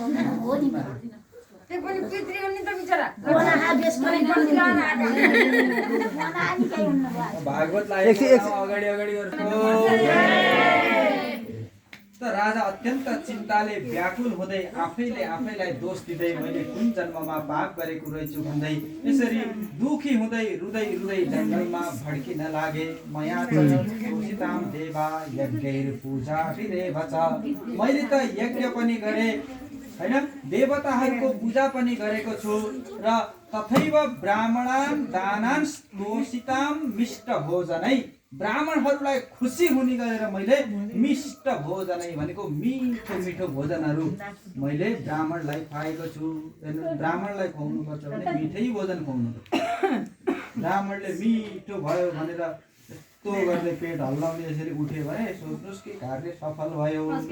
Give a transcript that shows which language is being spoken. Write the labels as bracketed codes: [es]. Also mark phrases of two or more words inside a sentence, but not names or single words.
[ne] भागवत अगाडि अगाडि त राजा अत्यन्त चिन्ताले व्याकुल हुँदै आफैले आफैलाई दोष दिँदै मैले कुन जन्ममा पाप गरेको रहेछु भन्दै यसरी दुखी हुँदै रुँदै रुँदै जङ्गलमा भड्किन लागे। [sa] मया तोषिताम देवा यज्ञैर पूजा विदेव च। [ne] मैले त यज्ञ पनि गरे हैन, देवताहरूको पूजा पनि गरेको छु, र [sa] तथैव ब्राह्मणान् दानान् तोषिताम मिष्ट भोजनै। [ne] ब्राह्मणहरूलाई खुसी हुने गरेर मैले [sa] मिष्ट भोजनै [ne] भनेको मिठो मिठो भोजनहरू मैले ब्राह्मणलाई खुवाएको छु। ब्राह्मणलाई खुवाउनु पर्छ भने मिठै भोजन खुवाउनु पर्छ। ब्राह्मणले मिठो भयो भनेर यस्तो गर्दै पेट हल्लाउने यसरी उठ्यो भने सोच्नुहोस् कि कार्य सफल भयो।